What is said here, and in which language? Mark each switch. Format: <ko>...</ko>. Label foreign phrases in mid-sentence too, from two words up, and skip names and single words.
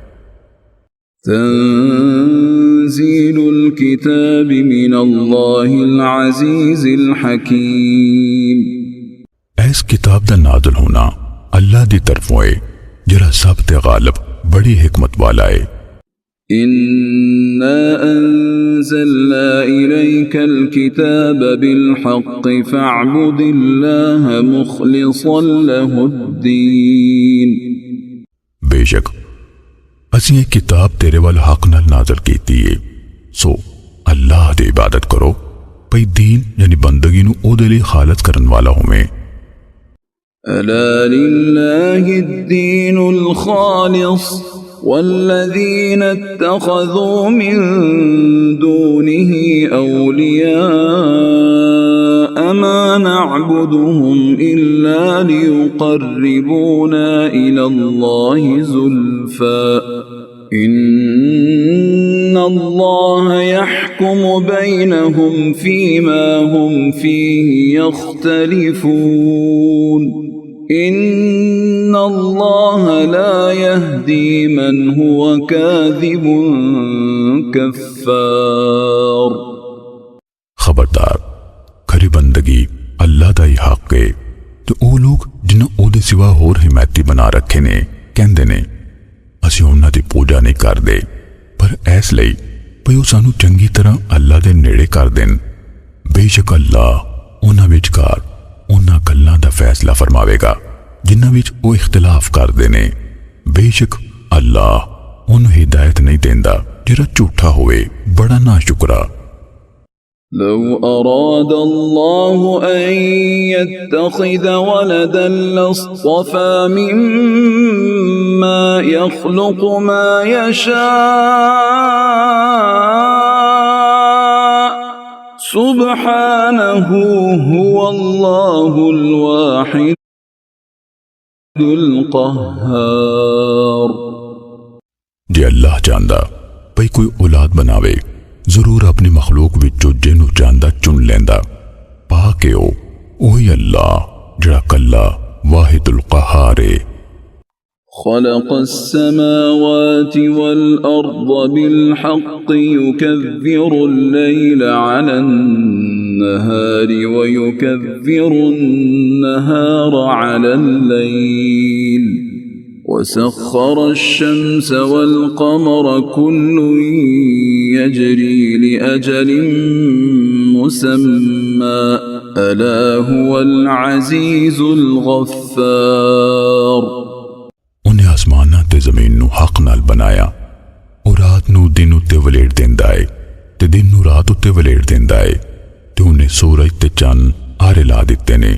<ar>تنزيل الكتاب من الله العزيز الحكيم.</ar> <pa>ਇਸ ਕਿਤਾਬ ਦਾ ਨਾਜ਼ਿਲ ਹੋਣਾ ਅੱਲਾਹ ਦੀ ਤਰਫ਼ੋਂ ਹੈ ਜਿਹੜਾ ਸਭ ਤੇ ਗ਼ਾਲਿਬ ਬੜੀ ਹਿਕਮਤ ਵਾਲਾ ਹੈ।</pa> <ar>إنا أنزلنا إليك الكتاب بالحق فاعبد الله مخلصا له الدين.</ar> <pa>ਬੇਸ਼ਕ ਅਸੀਂ ਇਹ ਕਿਤਾਬ ਤੇਰੇ ਵੱਲ ਹੱਕ ਨਾਲ ਨਾਜ਼ਿਲ ਕੀਤੀ ਹੈ, ਸੋ ਅੱਲਾਹ ਦੀ ਇਬਾਦਤ ਕਰੋ ਭਈ ਦੀਨ ਯਾਨੀ ਬੰਦਗੀ ਨੂੰ ਉਹਦੇ ਲਈ ਖ਼ਾਲਸ ਕਰਨ ਵਾਲਾ ਹੋਵੇ।</pa> <ar>ألا لله الدين الخالص والذين اتخذوا من دونه أولياء ما نعبدهم إلا ليقربونا إلى الله زلفى إن الله يحكم بينهم فيما هم فيه يختلفون إن الله لا يهدي من هو كاذب كفار.</ar> <pa>ਖ਼ਬਰਦਾਰ ਖਰੀ ਬੰਦਗੀ ਅੱਲਾਹ ਦਾ ਹੀ ਹੱਕ ਹੈ ਤੇ ਉਹ ਲੋਕ ਜਿਨ੍ਹਾਂ ਉਹਦੇ ਸਿਵਾ ਹੋਰ ਹਿਮਾਇਤੀ ਬਣਾ ਰੱਖੇ ਨੇ ਕਹਿੰਦੇ ਨੇ ਅਸੀਂ ਉਨ੍ਹਾਂ ਦੀ ਪੂਜਾ ਨਹੀਂ ਕਰਦੇ, ਪਰ ਇਸ ਲਈ ਭਈ ਉਹ ਸਾਨੂੰ ਚੰਗੀ ਤਰ੍ਹਾਂ ਅੱਲਾਹ ਦੇ ਨੇੜੇ ਕਰ ਦੇਣ। ਬੇਸ਼ਕ ਅੱਲਾਹ ਉਨ੍ਹਾਂ ਵਿਚਕਾਰ ਉਨ੍ਹਾਂ ਗੱਲਾਂ ਦਾ ਫ਼ੈਸਲਾ ਫ਼ਰਮਾਵੇਗਾ ਜਿਨ੍ਹਾਂ ਵਿਚ ਉਹ ਇਖ਼ਤਿਲਾਫ਼ ਕਰਦੇ ਨੇ। ਬੇਸ਼ਕ ਅੱਲਾਹ ਉਹਨੂੰ ਹਿਦਾਇਤ ਨਹੀਂ ਦੇਂਦਾ ਜਿਹੜਾ ਝੂਠਾ ਹੋਵੇ ਬੜਾ ਨਾਸ਼ੁਕਰਾ।</pa> <ar>لو أراد الله أن يتخذ ولدا لاصطفى مما يخلق ما يشاء سبحانه هو الله الواحد القهار.</ar> <pa>ਜੇ ਅੱਲਾਹ ਚਾਹੁੰਦਾ ਭਈ ਕੋਈ ਔਲਾਦ ਬਣਾਵੇ ਜ਼ਰੂਰ ਆਪਣੀ ਮਖ਼ਲੂਕ ਵਿਚੋਂ ਜਿਹਨੂੰ ਚਾਹੁੰਦਾ ਚੁਣ ਲੈਂਦਾ। ਪਾਕ ਏ ਉਹੀ ਅੱਲਾਹ ਜਿਹੜਾ ਕੱਲਾ</pa> <ar>الواحد القهار</ar> <pa>ਹੈ।</pa> <ar>خلق السماوات والأرض بالحق يكور الليل على النهار ويكور النهار على الليل وسخر الشمس والقمر كل يجري لأجل مسمى ألا هو العزيز الغفار.</ar> <pa>ਉਹਨੇ ਅਸਮਾਨਾਂ ਤੇ ਜ਼ਮੀਨ ਨੂੰ ਹੱਕ ਨਾਲ ਬਣਾਇਆ ਅਤੇ ਰਾਤ ਨੂੰ ਦਿਨ ਉੱਤੇ ਵਲੇਟ ਦੇਂਦਾ ਹੈ ਤੇ ਦਿਨ ਨੂੰ ਰਾਤ ਉੱਤੇ ਵਲੇਟ ਦੇਂਦਾ ਹੈ ਤੇ ਉਹਨੇ ਸੂਰਜ ਤੇ ਚੰਦ ਆਹਰੇ ਲਾ ਦਿੱਤੇ ਨੇ।</pa>